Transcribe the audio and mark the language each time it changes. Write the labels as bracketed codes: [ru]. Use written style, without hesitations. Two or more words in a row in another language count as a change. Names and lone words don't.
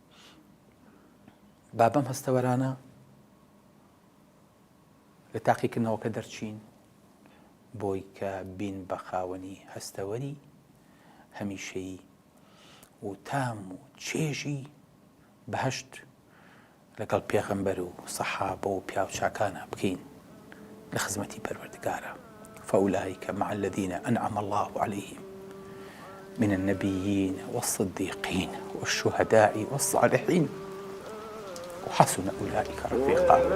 [ckb] با بەم هەستەوەرانە لە تاقیکردنەوەکە دەرچین بۆی کە بین بە خاوەنی هەستەوەری هەمیشەیی و تام و چێژی بەهەشت لەگەڵ پێغەمبەر و سەحابە و پیاوچاکانە بکەین لە خزمەتی پەروەردگارە [ar] فأولئك مع الذين أنعم الله عليهم من النبيين والصديقين والشهداء والصالحين وحسن أولئك رفيقا